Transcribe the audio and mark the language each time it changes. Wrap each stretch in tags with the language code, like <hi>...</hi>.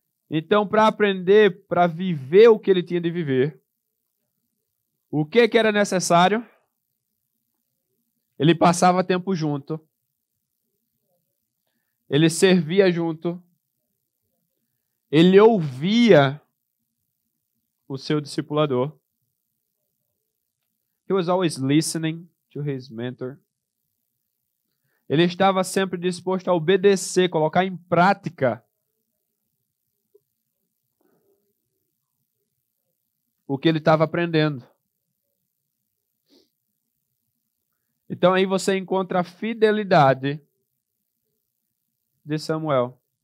<pt>Então, para aprender, para viver o que ele tinha de viver, o que era necessário? Ele passava tempo junto, ele servia junto, ele ouvia o seu discipulador.</pt> <en>He was always listening to his mentor.</en> <pt>Ele estava sempre disposto a obedecer, colocar em prática o que ele estava aprendendo. Então aí você encontra a fidelidade de Samuel.</pt>